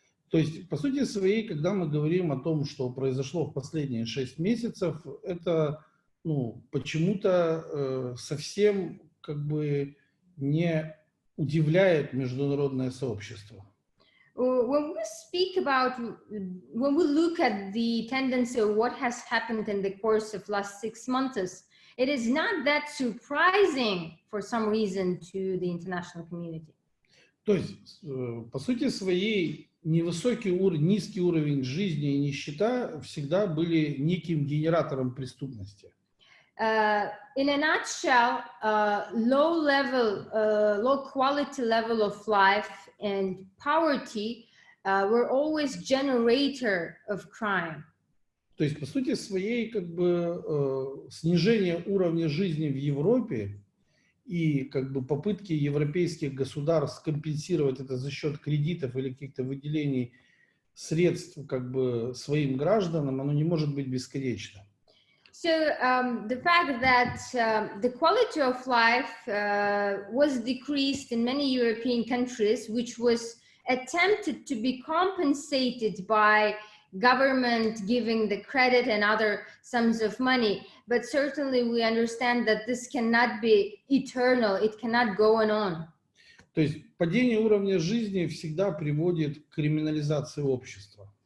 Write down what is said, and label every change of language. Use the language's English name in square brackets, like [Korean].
[Russian] То есть, по сути своей, когда мы говорим о том, что произошло в последние 6 месяцев, это, ну, почему-то совсем как бы не удивляет международное сообщество. [English] When we speak about, when we look at the tendency of what has happened in the course of last 6 months, it is not that surprising for some reason to the international community. [Russian] То есть, по сути своей, низкий уровень жизни и нищета всегда были неким генератором преступности. [English] In a nutshell, low quality level of life and poverty were always generator of crime. [Russian] То есть, по сути своей, как бы снижение уровня жизни в Европе и как бы попытки европейских государств компенсировать это за счет кредитов или каких-то выделений средств как бы своим гражданам, оно не может быть бесконечно. [English] So the fact that the quality of life was decreased in many European countries, which was attempted to be compensated by government giving the credit and other sums of money. But certainly we understand that this cannot be eternal. It cannot go on. [Russian] То есть падение уровня жизни всегда приводит к криминализации общества.